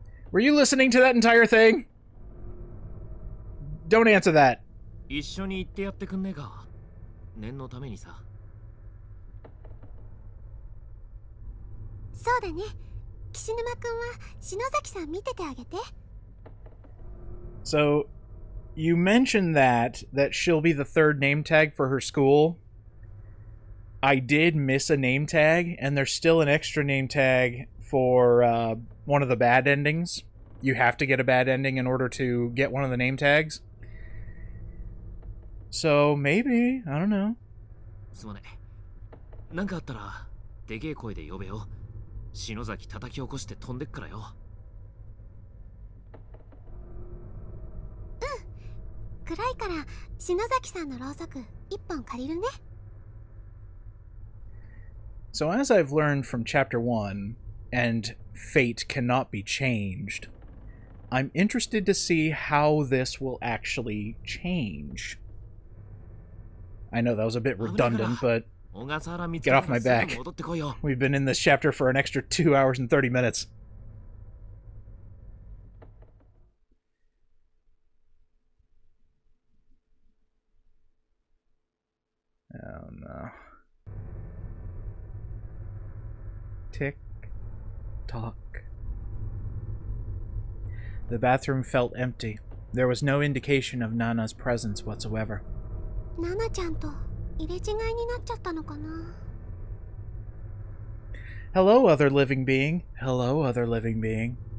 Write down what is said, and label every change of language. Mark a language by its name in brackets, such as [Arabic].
[English] Were you listening to that entire thing? Don't answer that. [Japanese] 一緒に行ってやってくんねえか。念のためにさ。そうだね。岸沼くんは篠崎さん見ててあげて。 [English] So, you mentioned that she'll be the third name tag for her school. I did miss a name tag, and there's still an extra name tag for one of the bad endings. You have to get a bad ending in order to get one of the name tags. So, maybe, I don't know. [Japanese] すまねえ。なんかあったらでけえ声で呼べよ。篠崎叩き起こして飛んでっからよ。暗いから篠崎さんのろうそく一本借りるね。 [English] So as I've learned from Chapter 1, and fate cannot be changed, I'm interested to see how this will actually change. I know that was a bit redundant, but get off my back. We've been in this chapter for an extra 2 hours and 30 minutes. Oh no. Tick tock. The bathroom felt empty. There was no indication of Nana's presence whatsoever. [Japanese] ナナちゃんと入れ違いになっちゃったのかな。 [English] Hello, other living being. Hello, other living being.